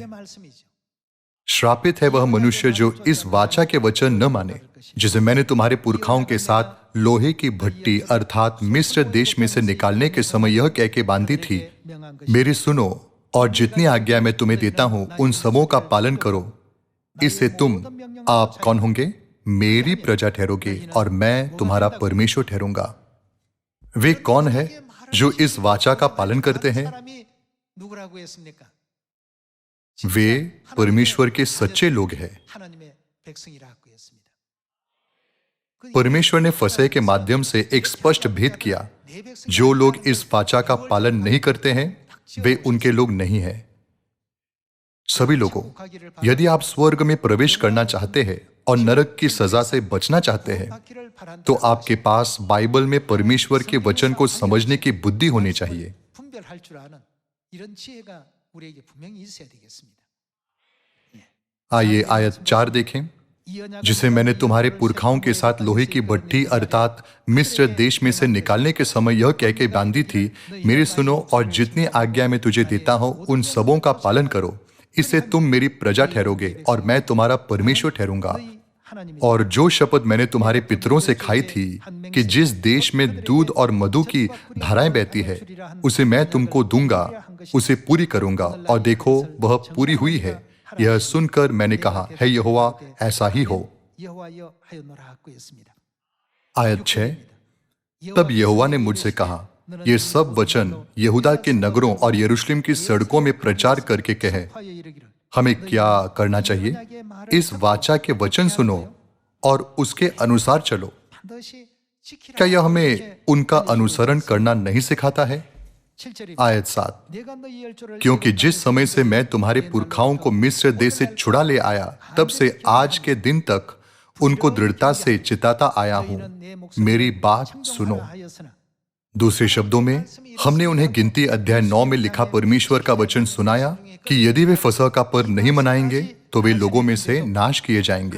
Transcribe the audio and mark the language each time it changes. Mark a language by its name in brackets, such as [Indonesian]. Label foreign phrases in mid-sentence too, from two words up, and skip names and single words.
[Hindi] श्रापित है वह मनुष्य जो इस वाचा के वचन न माने, जिसे मैंने तुम्हारे पुरखाओं के साथ लोहे की भट्टी अर्थात मिस्र देश में से निकालने के समय यह कह के बांधी थी, मेरी सुनो और जितनी आज्ञा मैं तुम्हें देता हूं उन सबों का पालन करो। इससे आप कौन होंगे? मेरी प्रजा ठहरोगे और मैं तुम्हारा परमेश्वर ठहरूंगा। वे कौन है जो इस वाचा का पालन करते हैं? [Korean] 사람이 누구라고 했습니까? [Hindi] वे परमेश्वर के सच्चे लोग हैं। [Korean] 하나님의 백성이라고 했습니다. [Hindi] परमेश्वर ने फसह के माध्यम से एक स्पष्ट भेद किया। जो लोग इस वाचा का पालन नहीं करते हैं वे उनके लोग नहीं हैं। सभी लोगों, यदि आप स्वर्ग में प्रवेश करना चाहते हैं और नरक की सजा से बचना चाहते हैं तो आपके पास बाइबल में परमेश्वर के वचन को समझने की बुद्धि होनी चाहिए। [Korean] 분별할 줄 아는 이런 지혜가 우리에게 분명히 있어야 되겠습니다. [Hindi] आइए आयत 4 देखें। जिसे मैंने तुम्हारे पुरखाओं के साथ लोहे की भट्टी अर्थात मिस्र देश में से निकालने के समय यह कह के बांधी थी, मेरी सुनो और जितनी आज्ञा मैं तुझे देता हूं उन सबों का पालन करो। इससे तुम मेरी प्रजा ठहरोगे और मैं तुम्हारा परमेश्वर ठहरूंगा। और जो शपथ मैंने तुम्हारे पितरों से खाई थी कि जिस देश में दूध और मधु की धाराएं बहती है उसे मैं तुमको दूंगा, उसे पूरी करूंगा। और देखो वह पूरी हुई है। यह सुनकर मैंने कहा, है यहोवा ऐसा ही हो। [Korean] 여호와여 하였노라고 했습니다. [Hindi] आयत 6। तब यहोवा ने मुझसे कहा, ये सब वचन यहूदा के नगरों और यरूशलेम की सड़कों में प्रचार करके कहे, हमें क्या करना चाहिए? इस वाचा के वचन सुनो और उसके अनुसार चलो। [Korean] 반드시 지키라. [Hindi] क्या यह हमें उनका अनुसरण करना नहीं सिखाता है? [Korean] 7절입니다. [Hindi] आयत 7। [Korean] 내가 너희 열조를 [Hindi] क्योंकि जिस समय से मैं तुम्हारे पुरखाओं को मिस्र देश से छुड़ा ले आया, तब से आज के दिन तक उनको दृढ़ता से चिताता आया हूं, मेरी बात सुनो। दूसरे शब्दों में, हमने उन्हें गिनती अध्याय 9 में लिखा परमेश्वर का वचन सुनाया कि यदि वे फसह का पर्व नहीं मनाएंगे तो वे लोगों में से नाश किए जाएंगे।